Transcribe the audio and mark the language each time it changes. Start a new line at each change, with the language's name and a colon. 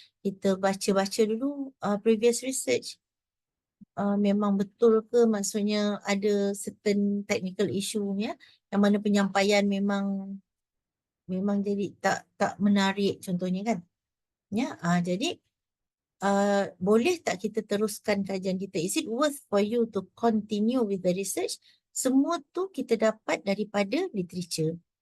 Malay: Kita baca-baca dulu previous research. Memang betul ke, maksudnya ada
English: certain technical issue
Malay: ya, yang mana penyampaian memang jadi tak menarik contohnya kan. Ya, jadi boleh tak kita teruskan kajian kita?
English: Is it worth for you to continue with the research?
Malay: Semua tu kita dapat daripada literature.